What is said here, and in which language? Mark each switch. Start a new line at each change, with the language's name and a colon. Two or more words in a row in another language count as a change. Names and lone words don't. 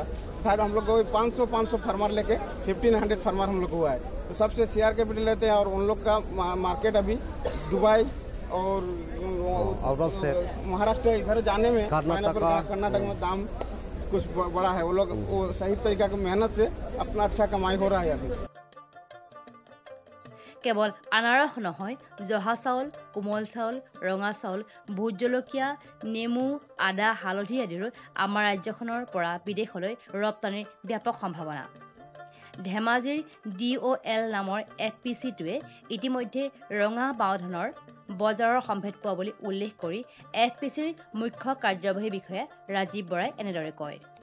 Hindi: थर्ड हम लोग को 500 फार्मर लेके 1500 फार्मर हम लोग हुआ है। तो सबसे
English: share capital
Hindi: लेते हैं और उन लोग का मार्केट अभी दुबई और
English: out of state
Hindi: महाराष्ट्र इधर जाने में कर्नाटक में दाम कुछ बड़ा है। वो लोग वो सही तरीका की मेहनत से अपना अच्छा कमाई हो रहा है अभी।
Assamese: কেৱল আনাৰস নহয়, জহা চাউল, কোমল চাউল, ৰঙা চাউল, ভোট জলকীয়া, নেমু, আদা, হালধি আদিৰো আমাৰ ৰাজ্যখনৰ পৰা বিদেশলৈ ৰপ্তানিৰ ব্যাপক সম্ভাৱনা। ধেমাজিৰ DOL নামৰ FPC-টোৱে ইতিমধ্যে ৰঙা বাও ধানৰ বজাৰৰ সম্ভেদ পোৱা বুলি উল্লেখ কৰি FPC-ৰ মুখ্য কাৰ্যবাহী বিষয়া ৰাজীৱ বৰাই এনেদৰে কয়।